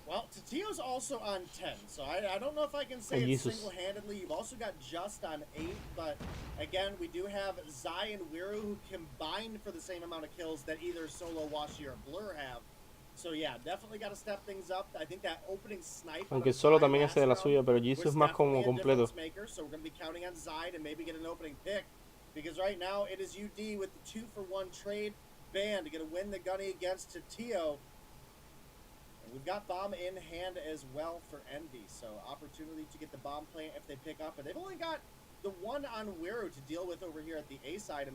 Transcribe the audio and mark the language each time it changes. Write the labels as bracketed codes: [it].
[en] Well, Tatio's also on 10, so I don't know if I can say Oh, it Jesus. single-handedly. You've also got Just on 8, but again, we do have Zy and Wiru who combined for the same amount of kills that either Solo, Washi, or Blur have. So yeah, definitely got to step things up. I think that opening snipe. [es] Aunque Solo también hace de la suya, pero Jesus es más como completo. [en] Maker, so we're going to be counting on Zy to maybe get an opening pick. Because right now, it is UD with the 2-for-1 trade ban to get a win the gunny against Tatio. And we've got bomb in hand as well for Envy. So opportunity to get the bomb plant if they pick up. And they've only got the one on Wiru to deal with over here at the A side.